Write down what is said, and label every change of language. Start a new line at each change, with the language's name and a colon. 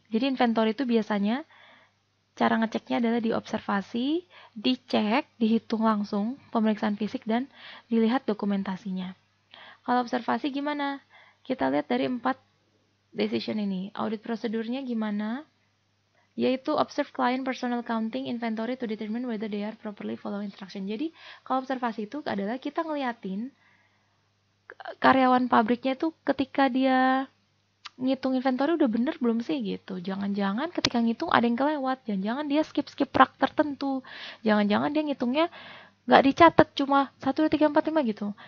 Indonesian: Jadi inventory itu biasanya cara ngeceknya adalah diobservasi, dicek, dihitung langsung pemeriksaan fisik dan dilihat dokumentasinya. Kalau observasi gimana? Kita lihat dari 4 decision ini. Audit prosedurnya gimana?
English: Yaitu observe client personal counting inventory to determine whether they are properly follow instruction.
Indonesian: Jadi kalau observasi itu adalah kita ngeliatin karyawan pabriknya itu ketika dia ngitung inventory udah bener belum sih gitu. Jangan-jangan ketika ngitung ada yang kelewat. Jangan-jangan dia skip rak tertentu. Jangan-jangan dia ngitungnya nggak dicatat cuma 1, 2, 3, 4, 5 gitu.